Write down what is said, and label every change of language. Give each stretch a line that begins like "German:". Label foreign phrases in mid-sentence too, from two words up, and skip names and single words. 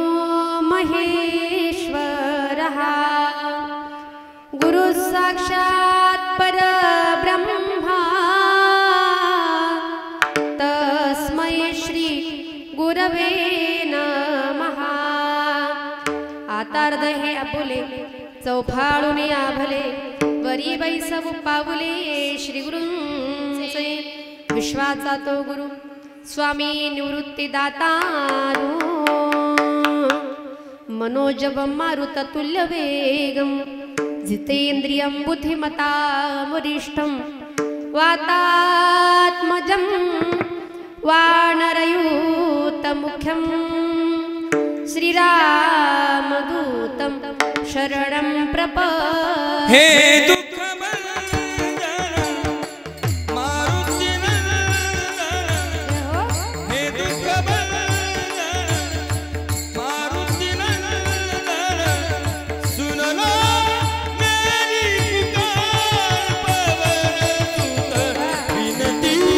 Sanskrit: महेश्वरः गुरु साक्षात् परब्रह्मा तस्मै श्री गुरवे नमः
Marathi: आतार्ध हे आपुले चौफाळून आभले वरी बैसव पाऊले श्री गुरूंचे विश्वाचा तो गुरु स्वामी निवृत्ती दातारो
Sanskrit: मनोजव मारुत तुल्य वेगम जितेन्द्रियं बुद्धिमतां वरिष्ठं वातात्मजं वानरयूतमुख्यं श्रीरामदूतं शरणं प्रपद्ये
Hindi: हे दुःख भंजन मारुती नंदन हे दुःख भंजन मारुती नंदन सुन लो मेरी पुकार पवन सुत विनती